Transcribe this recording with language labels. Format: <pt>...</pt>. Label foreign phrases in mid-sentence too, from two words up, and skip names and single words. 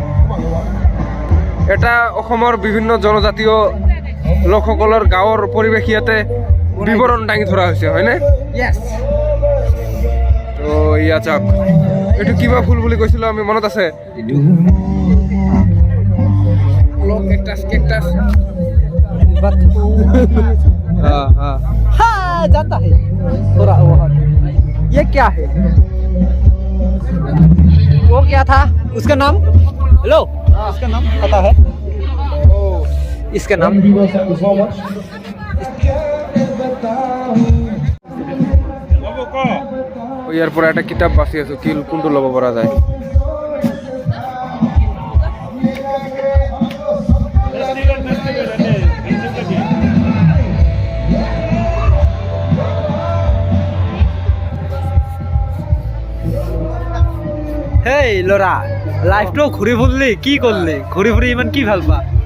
<as>এটা অসমৰ বিভিন্ন জনজাতীয় লোকসকলৰ গাঁৱৰ পৰিৱেশ ইয়াতে বিৱৰণ দাঙি ধৰা হৈছে হয়নে তো ইয়া চাওক এইটো কিবা ফুল বুলি কৈছিলোঁ আমি মনত আছে কেকটাস</as> <hi>हाँ जानता है थोड़ा वो ये क्या है वो क्या था उसका नाम हेलो इसका नाम पता है इसका नाम</hi> <as>ইয়াৰ পৰা এটা কিতাপ বাছি আছো কি কোনটো ল'ব পৰা যায়। হেই ল'ৰা লাইফটো ঘূৰি ফুৰিলি কি কৰিলি ঘূৰি ফুৰি ইমান কি ভাল পা</as>